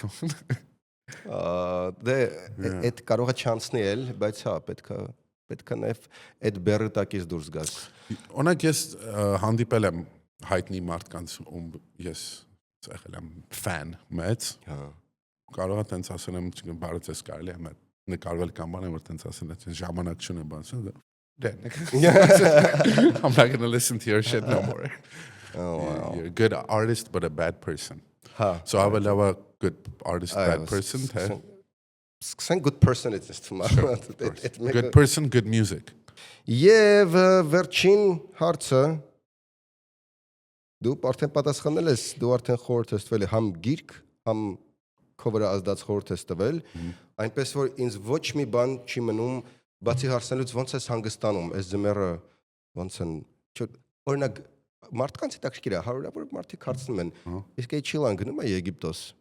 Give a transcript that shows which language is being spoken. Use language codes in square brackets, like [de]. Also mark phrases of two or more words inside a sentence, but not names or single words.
[hy] Դե այդ կարող է չանցնել, բայց հա, պետքա նաև այդ բեռը տակից դուրս գաս։ Օրինակ ես հանդիպել եմ հայտնի մարդկանց, ում ես եղել եմ ֆան մեծ։ Հա։ Կարող է տենց ասել եմ, բարդ ես կարելի է նկարվել կամ բան եմ, որ տենց ասել եմ, ժամանակ չունեմ բան։ [en] I'm not gonna listen to your shit no more. Oh, wow. You're a good artist but a bad person. [hy] Հա։ [en] So I will love a good artist, bad person, [hy] թե։ [en] Սկսենք good person it's Good person, good music. [hy] Եվ վերջին հարցը դու արդեն պատասխանել ես, դու արդեն խորհուրդ ես տվել համ գիրք, համ քո վրա ազդած խորհուրդ ես տվել, այնպես որ ինձ ոչ մի բան չի մնում բացի հարցնելուց ոնց ես հանգստանում, այս ձմեռը ոնց են, օրինակ մարդկանց հետաքրքիր է, հարյուրավոր մարդիկ հարցնում են, իսկ այդ Չիլան գնում է Եգիպտոս։